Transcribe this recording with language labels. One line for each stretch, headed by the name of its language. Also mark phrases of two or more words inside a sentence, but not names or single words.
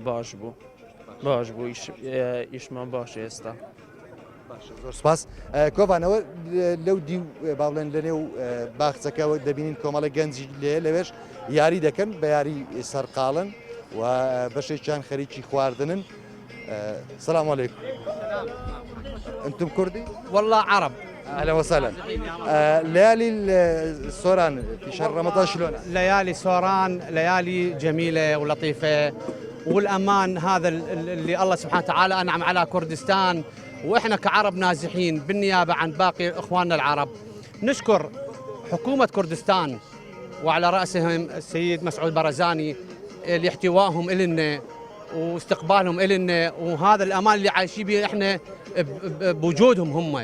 Central Kurdish: باش بوو باش بوو ئیشمان باش ئێستا زۆر سپاس کۆبانەوە لەو دی با بڵێن لە نێو باخچەکەەوە دەبینین کۆمەڵە گەنجی لێ لەوێش یاری دەکەن بە یاری سەرقاڵن و بەشێکیان خەریکی خواردنن
Arabic: سلام عليكم انتم كردي؟ والله عرب اهلا وسهلا ليالي السوران في شهر رمضان شلون؟ ليالي سوران ليالي جميله ولطيفه والامان هذا اللي الله سبحانه وتعالى انعم على كردستان واحنا كعرب نازحين بالنيابه عن باقي اخواننا العرب نشكر حكومه كردستان وعلى راسهم السيد مسعود برزاني لاحتوائهم إلنا واستقبالهم إلنا وهذا الأمان اللي عايشين به إحنا بوجودهم هم.